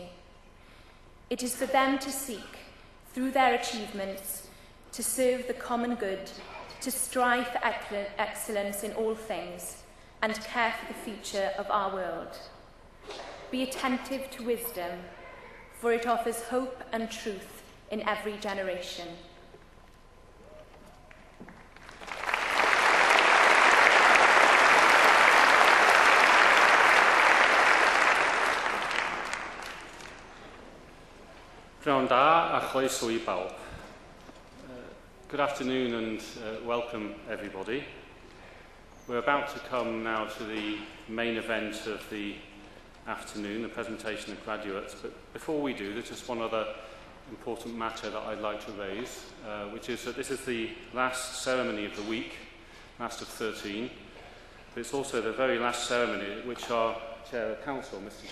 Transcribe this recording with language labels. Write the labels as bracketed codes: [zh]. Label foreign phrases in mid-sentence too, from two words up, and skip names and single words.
[en] It is for them to seek, through their achievements, to serve the common good, to strive for excellence in all things, and care for the future of our world. Be attentive to wisdom, for it offers hope and truth in every generation. [cy] Pnawn da a chroeso I bawb. [en] Good afternoon and welcome everybody. We're about to come now to the main event of the afternoon, the presentation of graduates, but before we do, there's just one other important matter that I'd like to raise, which is that this is the last ceremony of the week, last of 13, but it's also the very last ceremony at which our Chair of Council, Mr.